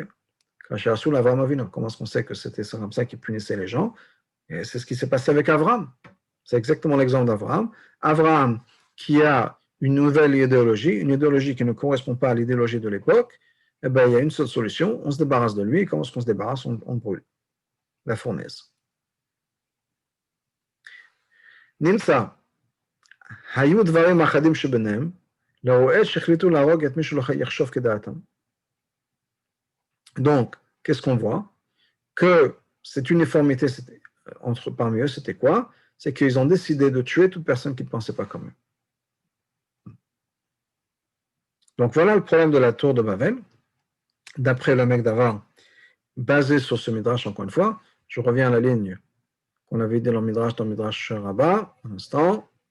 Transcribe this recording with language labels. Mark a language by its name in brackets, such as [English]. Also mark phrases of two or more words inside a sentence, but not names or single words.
[French] Comment est-ce qu'on sait que c'était comme ça qu'ils punissaient les gens? Et c'est ce qui s'est passé avec Abraham. C'est exactement l'exemple d'Abraham. Abraham qui a une nouvelle idéologie, une idéologie qui ne correspond pas à l'idéologie de l'époque, eh ben, il y a une seule solution, on se débarrasse de lui, et comment est-ce qu'on se débarrasse? On brûle la fournaise. [Hebrew] נמצא, היו דברים אחדים שביניהם, לרועד שהחליטו להרוג את מי שלא יחשוב כדעתם. [French] Donc, qu'est-ce qu'on voit? Que cette uniformité parmi eux, c'était quoi? C'est qu'ils ont décidé de tuer toute personne qui ne pensait pas comme eux. Donc voilà le problème de la tour de Babel. D'après le mec d'avant, basé sur ce midrash, encore une fois, je reviens à la ligne qu'on avait dit dans le midrash Rabbah, un instant.